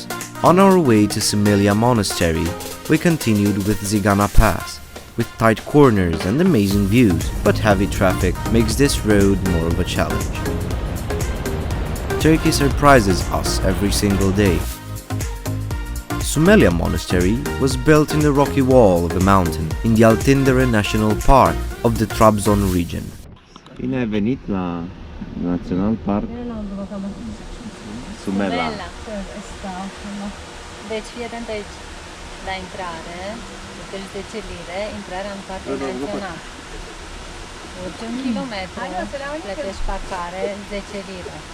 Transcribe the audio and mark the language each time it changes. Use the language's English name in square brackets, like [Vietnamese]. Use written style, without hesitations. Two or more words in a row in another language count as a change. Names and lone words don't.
[English] On our way to Sumela Monastery, we continued with Zigana Pass, with tight corners and amazing views, but heavy traffic makes this road more of a challenge. Turkey surprises us every single day. Sumela Monastery was built in the rocky wall of a mountain in the Altindere National Park of the Trabzon region. [Romanian] Bine ai venit la Național Park Sumela. Deci fii atent aici, la intrare, deci 10 lire, intrarea în parcul național. urci 1 kilometru, plătești parcare 10 lire.